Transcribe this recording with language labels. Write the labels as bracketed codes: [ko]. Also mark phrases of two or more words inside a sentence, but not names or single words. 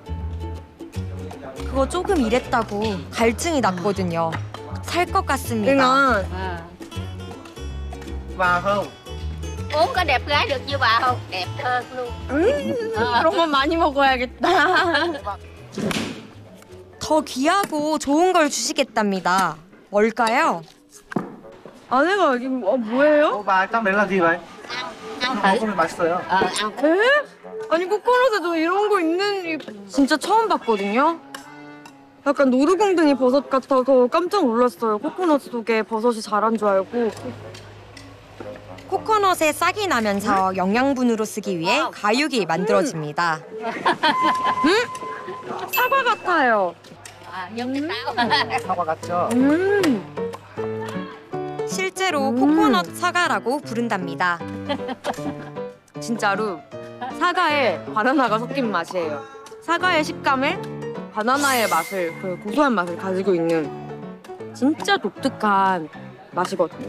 [ko] 그거 조금 이랬다고 갈증이 났거든요. 살 것 같습니다. 이건 [vi] Uống có đẹp gái được như bà không? Đẹp hơn luôn. [ko] 그런 건 많이 먹어야겠다. 더 귀하고 좋은 걸 주시겠답니다. 뭘까요? 아내가 여기 뭐예요? [vi] bà trong đấy là gì vậy? Ăn thử. [ko] 맛있어요. [vi] Ăn thử. [ko] 에? 아니 코코넛에도 이런 거 있는 진짜 처음 봤거든요. 약간 노루궁둥이 버섯 같아서 깜짝 놀랐어요. 코코넛 속에 버섯이 자란 줄 알고. 코코넛에 싹이 나면서 영양분으로 쓰기 위해 가육이 만들어집니다. 사과 같아요. [vi] Giống cái táo. [ko] 사과 같죠? 실제로 코코넛 사과라고 부른답니다. 진짜로 사과에 바나나가 섞인 맛이에요. 사과의 식감에 바나나의 맛을, 그 고소한 맛을 가지고 있는 진짜 독특한 맛이거든요.